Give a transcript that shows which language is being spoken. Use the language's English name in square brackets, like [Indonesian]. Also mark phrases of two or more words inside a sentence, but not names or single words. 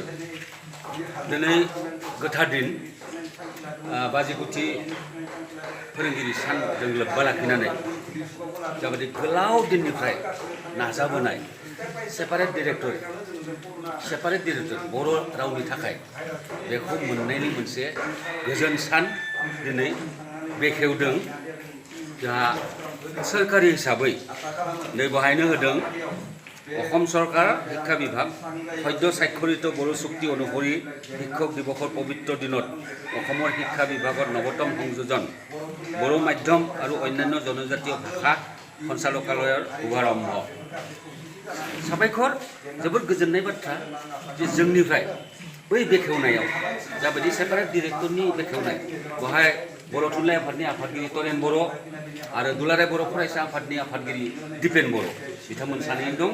[Bodo] दिनै गोथार दिन 50 फोरोंगिरि सानजों लोब्बा लाखिनानै जाबायदि गोलाव दिननिफ्राय नाजाबोनाय [English] separate director [Bodo] बर' रावनि थाखाय बेखौ मोननायनि मोनसे गोजोन सान दिनै बेखेवदों। जोंहा सोरखारि हिसाबै नै बेहायनो होदों [Assamese] অসম চৰকাৰ শিক্ষা বিভাগ সদ্য স্বাক্ষৰিত বড়ো চুক্তি অনুসৰি শিক্ষক দিৱসৰ পবিত্ৰ দিনত অসমৰ শিক্ষা বিভাগৰ নৱতম সংযোজন বড়ো মাধ্যম আৰু অন্যান্য জনজাতীয় ভাষা সঞ্চালকালয়ৰ শুভাৰম্ভ। [Bodo] साबायखर जोबोद गोजोननाय बाथ्रा जे जोंनिफ्राय बै बेखेवनायाव जाबायदि [English] separate directorni [Bodo] बेखेवनाय बेवहाय बर' थुनलाइ आफादनि आफादगिरि तरेन बर' आरो दुलाराय बर' फरायसा आफादनि आफादगिरि दिपेन बर' बिथांमोन सानैजों दं।